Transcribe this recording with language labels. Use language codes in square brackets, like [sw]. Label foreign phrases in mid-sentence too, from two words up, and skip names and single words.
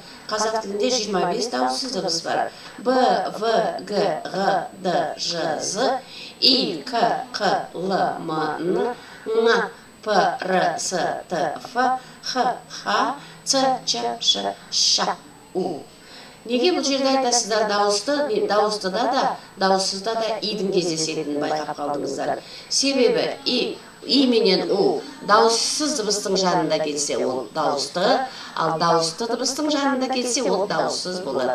[kk] Қазақ тілінде 25 дауыссыз дыбыс бар. Б, В, Г, Ғ, Д, Ж, З, И, К, Қ, Л, М, Н, Ң, П, Р, С, Т, Ф, Х, Х, Ц, Ч, Ш, Ш, У. Неге бұл жерде айтасыздар дауыстыда да, дауыссызда да идің кездесетінін байқап қалдыңыздар? Себебі И менен У дауыссыз дыбыстың жанында келсе, ол дауысты, ал дауысты дыбыстың жанында келсе, ол дауыссыз болады.